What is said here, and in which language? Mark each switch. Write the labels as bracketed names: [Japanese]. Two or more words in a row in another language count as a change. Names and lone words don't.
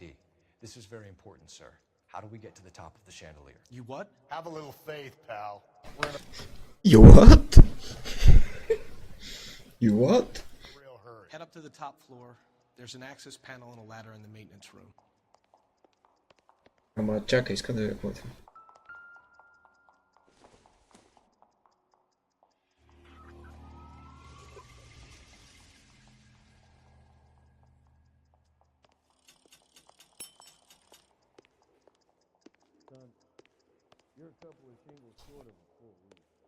[English] This is very important, sir. How do we get to the top of the chandelier? You what? Have a little faith, pal. We're in a You what? You what? real hurry. Head up to the top floor. There's an access panel and a ladder in the maintenance room. [Bulgarian] Ама чакай, искам да ви какво. [English] Son, you're a couple of shingles short of a full week.